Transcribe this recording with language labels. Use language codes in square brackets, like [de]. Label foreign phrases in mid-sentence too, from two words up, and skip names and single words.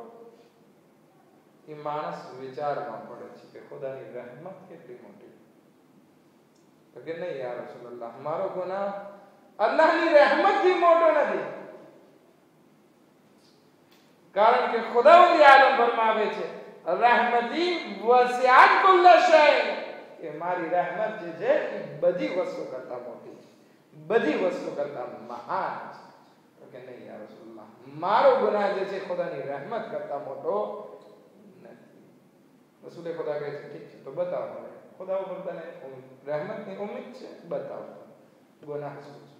[gu] એ માણસ વિચારમાં પડે છે કે ખુદાની રહેમત કેટલી મોટી. તો કે નહીં [ar] يا رسول الله, [gu] મારો ગુનાહ અલ્લાહની રહેમતથી મોટો નથી. કારણ કે ખુદાવંદ આલમ ફરમાવે છે [ar] رحمتي وسعت كل شيء, [gu] કે મારી રહેમત જે છે એ બધી વસ્તુ કરતા મોટી છે, બધી વસ્તુ કરતા મહાન છે. તો કે નહીં [ar] يا رسول الله, [gu] મારો ગુનાહ જે છે ખુદાની રહેમત કરતા મોટો નથી. રસૂલે ખુદા કહે છે ઠીક છે તો બતાવો મને, ખુદા ઉપર તને રહેમતની ઉમ્મીદ છે, બતાવો ગુનાહ શું છે.